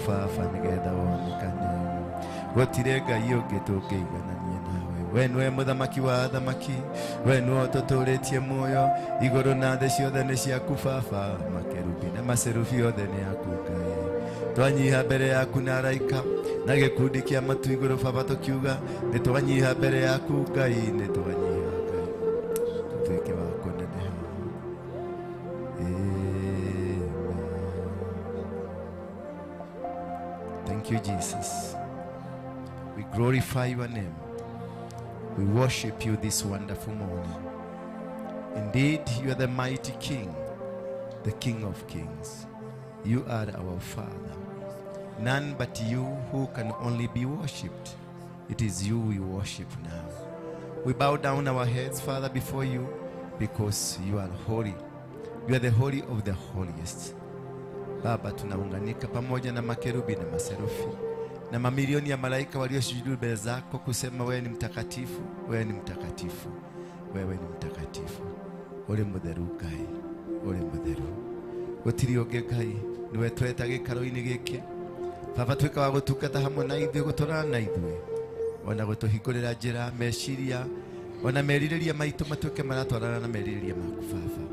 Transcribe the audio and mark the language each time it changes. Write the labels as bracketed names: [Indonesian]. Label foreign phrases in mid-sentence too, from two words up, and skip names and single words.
[Kikuyu] Baba nĩgetha wonekane gũtirĩ Ngai ũngĩ tũngĩiganania nawe we nĩwe mũthamaki wa thamaki we nĩwe ũtũtũrĩtie muoyo igũrũ na thĩ ciothe nĩ ciaku Baba makerubi na maserufi othe nĩ yaku Ngai twanyiha mbere yaku na araika na gĩkundi kĩa matu igũrũ Baba tũkiuga nĩtwanyiha mbere yaku Ngai nĩtwanyiha Ngai tũtuĩke wa kũneneha. [English] Amen. Thank you, Jesus. We glorify your name. We worship you this wonderful morning. Indeed, you are the mighty King, the King of Kings. You are our Father. None but you who can only be worshipped. It is you we worship now. We bow down our heads, Father, before you because you are holy. You are the holy of the holiest. [Swahili] Baba, tunaunganika pamoja na makerubi na maserufi na mamilioni ya malaika waliosujudu mbele zako kusema wewe ni mtakatifu, wewe ni mtakatifu, wewe ni mtakatifu. [Kikuyu] Uri mutheru Ngai, uri mutheru. Gutiri ungi Ngai, niwe tweta gikaro-ini giki. Baba, twika wa gutungata hamwe na ithuĩ gũtũrana na ithuĩ ona gũtũhingũrĩra njĩra meciria ona merirĩria maitũ matuĩke maratwarana na merirĩria maku Baba.